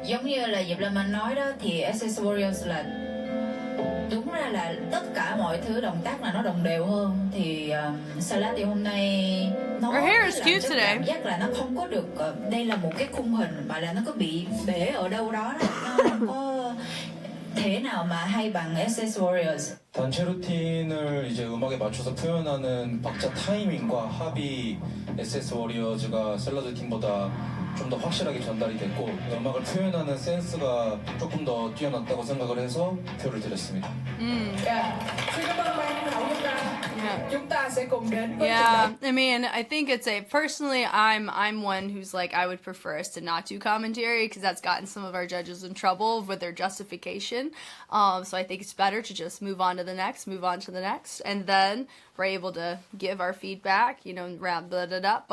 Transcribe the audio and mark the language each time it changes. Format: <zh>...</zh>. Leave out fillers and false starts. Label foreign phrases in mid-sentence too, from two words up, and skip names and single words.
<vi>Giống như là Diệp Lâm Anh nói đó, thì SS Warriors là đúng ra là tất cả mọi thứ động tác là nó đồng đều hơn, thì Salad thì hôm nay nó làm cho cảm giác là nó không có được đây là một cái khung hình mà là nó có bị bể ở đâu đó, nó không có thế nào mà hay bằng SS Warriors.</vi> <ko>단체 루틴을 이제 음악에 맞춰서 표현하는 박자 타이밍과 합이 SS 워리어즈가 샐러드 팀보다 좀 더 확실하게 전달이 됐고, 음악을 표현하는 센스가 조금 더 뛰어났다고 생각을 해서 표를 드렸습니다.</ko> <vi>Xin cảm ơn ban giám khảo chúng ta. chúng ta sẽ cùng đến với</vi> <en>Yeah, I mean, I think it's personally, I'm one who's like, I would prefer us to not do commentary because that's gotten some of our judges in trouble with their justification. So I think it's better to just move on to the next, and then we're able to give our feedback, you know, wrap it up.</en>